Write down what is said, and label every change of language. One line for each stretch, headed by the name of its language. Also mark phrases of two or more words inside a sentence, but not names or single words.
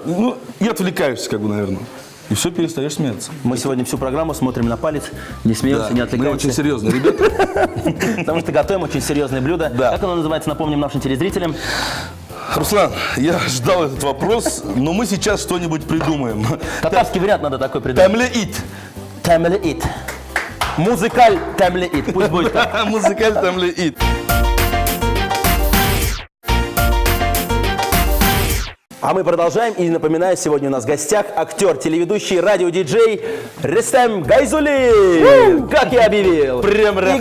Russian: Ну, и отвлекаешься, как бы, наверное. И все, перестаешь смеяться. Мы сегодня всю программу смотрим на палец, не смеемся, не Мы отвлекаемся. очень серьезные ребята. Потому что готовим очень серьезное блюдо. Да. Как оно называется, напомним нашим телезрителям. Руслан, я ждал этот вопрос, но мы сейчас что-нибудь придумаем. Татарский вариант надо такой придумать. Тамлеит. Тамлеит. Музыкаль тамлеит. Пусть будет так. Музыкаль тамлеит. А мы продолжаем. И напоминаю, сегодня у нас в гостях актер, телеведущий, радиодиджей Рустем Гайзуллин. Как я объявил. Прям И
Tatar: рахмет.